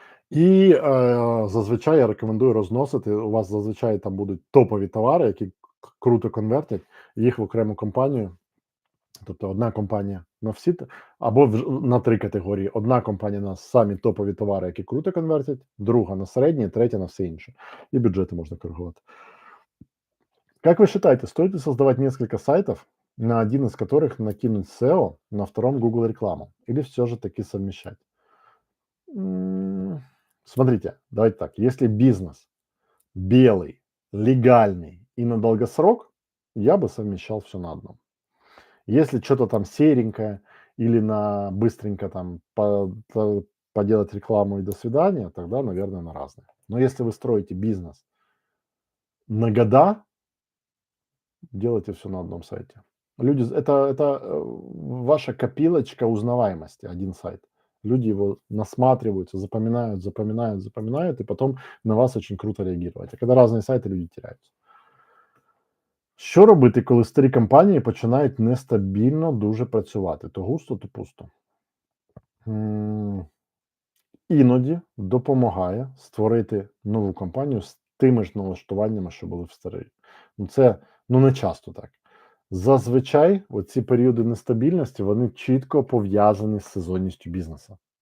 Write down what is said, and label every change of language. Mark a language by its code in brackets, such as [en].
[uk] І зазвичай я рекомендую розносити, у вас зазвичай там будуть топові товари, які круто конвертять, їх в окрему компанію. Тобто одна компанія на всі, або на 3 категорії. Одна компанія на самі топові товари, які круто конвертять, друга на середні, третя на все інше. І бюджети можна коригувати. [ru] Как вы считаете, стоит ли создавать несколько сайтов, на один из которых накинуть SEO, на втором Google рекламу? Или все же таки совмещать? Смотрите, давайте так. Если бизнес белый, легальный и на долгосрок, я бы совмещал все на одном. Если что-то там серенькое или на быстренько там поделать рекламу и до свидания, тогда, наверное, на разные. Но если вы строите бизнес на года, делайте все на одном сайте. Люди, это ваша копилочка узнаваемости, один сайт. Люди его насматриваются, запоминают, и потом на вас очень круто реагировать. А когда разные сайты, люди теряются. [uk] Що робити, коли старі компанії починають нестабільно дуже працювати? То густо, то пусто. іноді допомагає створити нову компанію з тими ж налаштуваннями, що були в старій. Це не часто так. Зазвичай оці періоди нестабільності вони чітко пов'язані з сезонністю бізнесу.